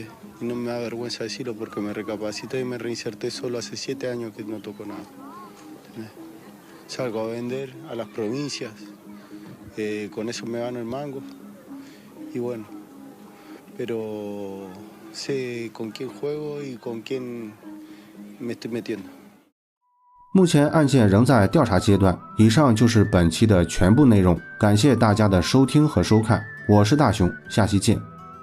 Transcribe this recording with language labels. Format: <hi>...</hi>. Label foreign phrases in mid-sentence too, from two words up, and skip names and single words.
<es>Y no me da vergüenza decirlo porque me recapacité y me reinserté solo hace 7 años que no toco nada. ¿Entendés? Salgo a vender a las provincias, con eso me gano el mango. Y bueno, pero sé con quién juego y con quién me estoy metiendo。</es> <zh>目前案件仍在调查阶段。以上就是本期的全部内容，感谢大家的收听和收看，我是大熊，下期见。</zh>